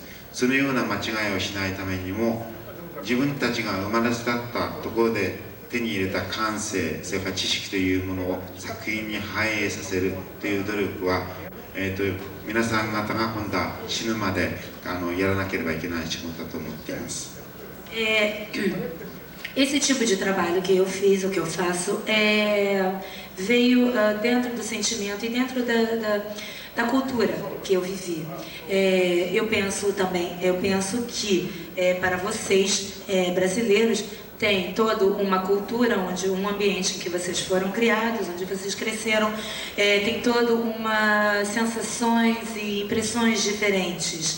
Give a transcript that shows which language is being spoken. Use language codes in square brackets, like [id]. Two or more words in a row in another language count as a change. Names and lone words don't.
[ja] そのような間違いをしないためにも自分たちが生まれ育ったところで手に入れた感性、それから知識というものを作品に反映させるという努力は、皆さん方が今度は死ぬまでやらなければいけない仕事だと思っています。 [pt] Esse tipo de trabalho que eu fiz, o que eu faço, veio dentro do sentimento e dentro da cultura que eu vivi. Eu penso que para vocês brasileiros tem toda uma cultura, um ambiente em que vocês foram criados, onde vocês cresceram, tem toda uma sensações e impressões diferentes.